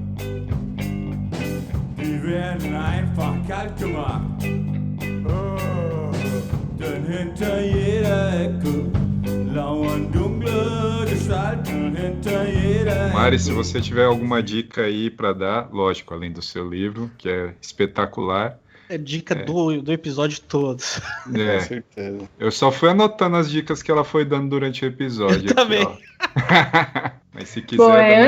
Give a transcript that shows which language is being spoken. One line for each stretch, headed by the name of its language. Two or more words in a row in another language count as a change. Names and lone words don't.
German: Die werden einfach kalt gemacht. Denn hinter jeder Ecke lauern dunkle Gestalten. Hinter jeder Ecke.
Portuguese: Mari, se você tiver alguma dica aí para dar, lógico, além do seu livro, que é espetacular. É dica do episódio todo. Com certeza. Eu só fui anotando as dicas que ela foi dando durante o episódio. Eu também. Ó. Mas se quiser. Bom, dar mais